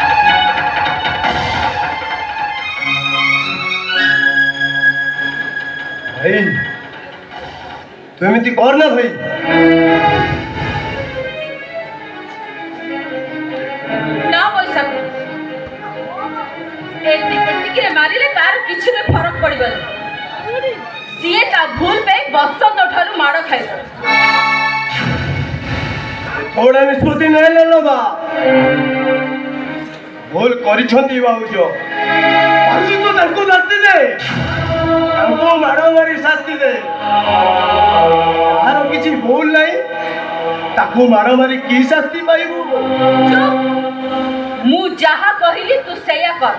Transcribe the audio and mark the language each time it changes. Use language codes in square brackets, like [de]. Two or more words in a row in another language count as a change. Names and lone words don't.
[or] ଭାଇ ତୁ ଏମିତି କର ନା ଭାଇ। ନା ବୈଶାଖ ଏତିକିରେ ମାରିଲେ ତାର କିଛି ବି ଫରକ ପଡିବନି। ସିଏ ତା ଭୁଲ ପାଇଁ ବସନ୍ତ ଠାରୁ ମାଡ଼ ଖାଇବ। [hi] थोड़ा निष्पत्ति नहीं लेलो बा भूल [or] କରିଛନ୍ତି ଭାଉଜ ଆଜି ତୁ ତାଙ୍କୁ ଶାସ୍ତି ଦେ ତାଙ୍କୁ ମାଡ଼ ମାରି ଶାସ୍ତି ଦେ ତାହାର କିଛି ଭୁଲ ନାହିଁ ତାକୁ ମାଡ଼ ମାରି କି ଶାସ୍ତି ପାଇବୁ। ଚୁପ୍। ମୁଁ ଯାହା କହିଲି ତୁ ସେଇଆ କର।